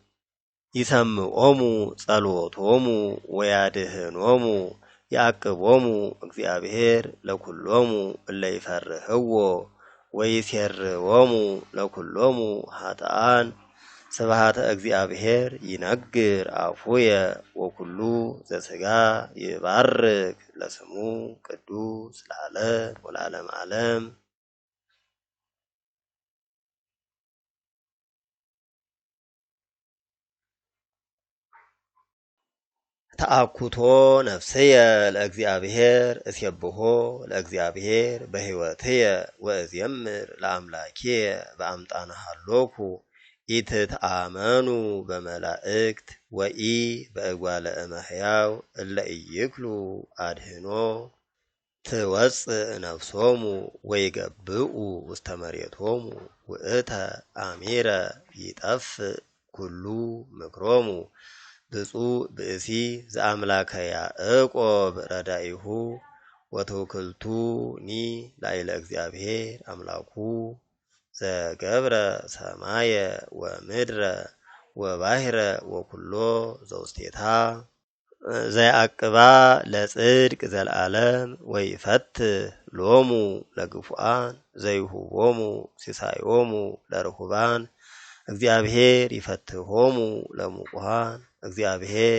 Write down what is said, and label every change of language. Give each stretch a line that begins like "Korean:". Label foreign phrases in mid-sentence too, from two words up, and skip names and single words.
Geez: ይሰምዖሙ ጸሎቶሙ ወያድኅኖሙ ያዕቅቦሙ እግዚአብሔር ለኩሎሙ እለ ይፈርህዎ ወይሴርዎሙ ለኩሎሙ ኃጥኣን ስብሐተ እግዚአብሔር ይነግር አፉየ ወኩሉ ዘሥጋ ይባርክ ለስሙ ቅዱስ ለዓለም ወለዓለመ ዓለም። ተአኩቶ ነፍስየ ለእግዚአብሔር እስየብሖ ለእግዚአብሔር በሕይወትየ ወእዜምር ለአምላክየ በአምጣነ ሀሎኩ ኢትትአመኑ በመላእክት ወኢ በእጓለ እመሕያው እለ ኢይክሉ አድኅኖ ትወፅእ ነፍሶሙ ወይገብኡ ውስተ መሬቶሙ ውእተ አሚረ ይጠፍእ ኩሉ ምክሮሙ። ብፁዕ ብእሲ ዘአምላከ ያዕቆብ ረዳኢሁ ወተወክልቱኒ ላዕለ እግዚአብሔር አምላኩ ዘገብረ ሰማየ ወምድረ ወባሕረ ወኩሎ ዘውስቴታ ዘያዕቅባ ለጽድቅ ዘለዓለም ወይፈትህ ሎሙ ለግፉአን ዘይሁቦሙ ሲሳዮሙ ለርሁባን። እግዚአብሔር ይፈትሆሙ ለሙቁሃን እግዚአብሔር